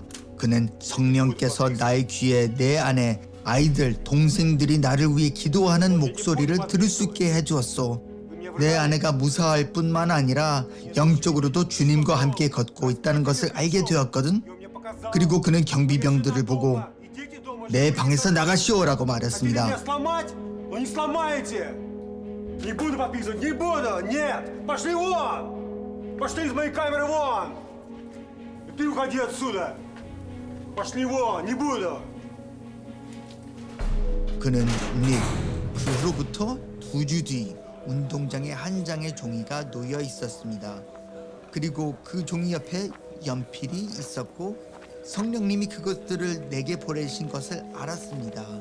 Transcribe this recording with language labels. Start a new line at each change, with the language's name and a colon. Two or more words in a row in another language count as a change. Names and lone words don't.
Korean: 그는 성령께서 나의 귀에 내 아내, 아이들, 동생들이 나를 위해 기도하는 목소리를 들을 수 있게 해주었소. 내 아내가 무사할 뿐만 아니라 영적으로도 주님과 함께 걷고 있다는 것을 알게 되었거든. 그리고 그는 경비병들을 보고 내 방에서 나가시오라고 말했습니다.
Russian: Не буду подписывать, не буду, нет! Пошли вон! Пошли из моей камеры вон! И ты уходи отсюда! Пошли вон, не буду!
Korean: 그는 그 후로부터 2주 뒤 운동장에 한 장의 종이가 놓여 있었습니다. 그리고 그 종이 옆에 연필이 있었고 성령님이 그것들을 내게 보내신 것을 알았습니다.